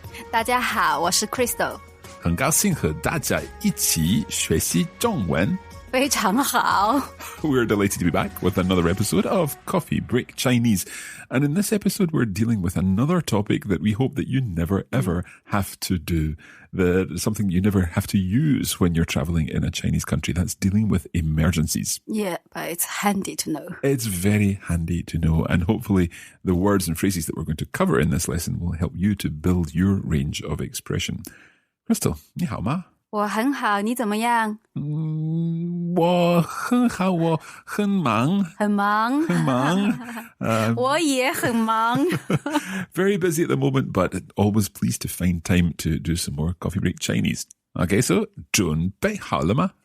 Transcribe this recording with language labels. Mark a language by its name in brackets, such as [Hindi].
[Chinese] 大家好，我是 Crystal。很高兴和大家一起学习中文。非常好。 [English] We're delighted to be back with another episode of Coffee Break Chinese. And in this episode, we're dealing with another topic that we hope that you never, ever have to do. Something you never have to use when you're traveling in a Chinese country. That's dealing with emergencies. Yeah, but it's handy to know. It's very handy to know. And hopefully the words and phrases that we're going to cover in this lesson will help you to build your range of expression. [Chinese] Crystal, 你好吗？我很好，你怎么样？我很好，我很忙。很忙。我也很忙。 [English] Very busy at the moment, but always pleased to find time to do some more Coffee Break Chinese. [Chinese] Okay, so 准备好了吗？